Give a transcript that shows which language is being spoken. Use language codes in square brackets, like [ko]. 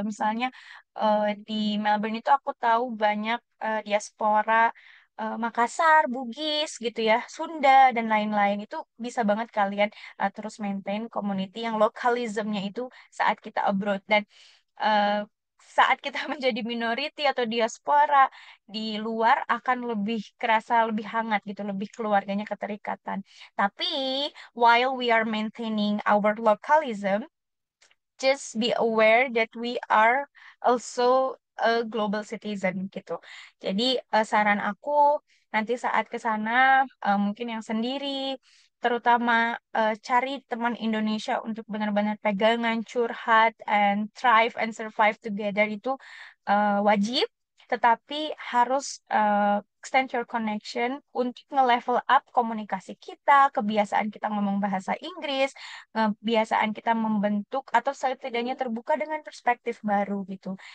[id] Misalnya di Melbourne itu aku tahu banyak diaspora Makassar, Bugis gitu ya, Sunda dan lain-lain itu bisa banget kalian terus maintain community yang lokalismnya itu saat kita abroad dan eh, saat kita menjadi minority atau diaspora di luar akan lebih kerasa lebih hangat gitu, lebih keluarganya keterikatan. Tapi [en] while we are maintaining our localism, just be aware that we are also a global citizen gitu. [id] Jadi saran aku nanti saat ke sana mungkin yang sendiri terutama cari teman Indonesia untuk benar-benar pegangan, curhat, [en] and thrive and survive together [id] itu wajib, tetapi harus [en] extend your connection [id] untuk nge-level up komunikasi kita, kebiasaan kita ngomong bahasa Inggris, kebiasaan kita membentuk atau setidaknya terbuka dengan perspektif baru gitu.